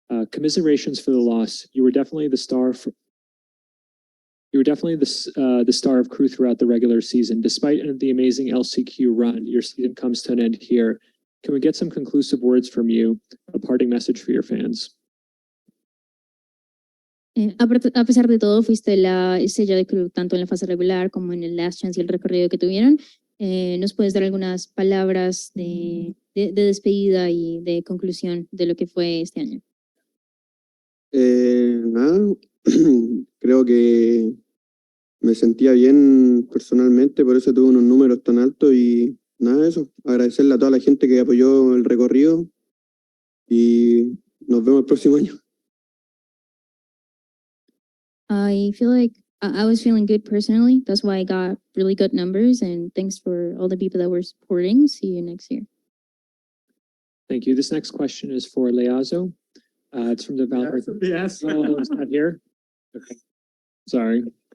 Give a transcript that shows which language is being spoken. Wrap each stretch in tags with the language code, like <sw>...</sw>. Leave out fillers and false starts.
<en>Commiserations for the loss. You were definitely the star the star of Kru throughout the regular season. Despite the amazing LCQ run, your season comes to an end here. Can we get some conclusive words from you, a parting message for your fans?</en> <es>A pesar de todo, fuiste la estrella de Kru tanto en la fase regular como en el Last Chance y el recorrido que tuvieron. ¿Nos puedes dar algunas palabras de despedida y de conclusión de lo que fue este año? Nada, creo que me sentía bien personalmente, por eso tuve unos números tan altos y nada de eso. Agradecerle a toda la gente que apoyó el recorrido y nos vemos el próximo año.</es> <en>I feel like I was feeling good personally. That's why I got really good numbers, and thanks for all the people that were supporting. See you next year. Thank you. This next question is for Leazo. It's from the VALORANT. Yes. Oh, it's not here? Okay. Sorry.</en>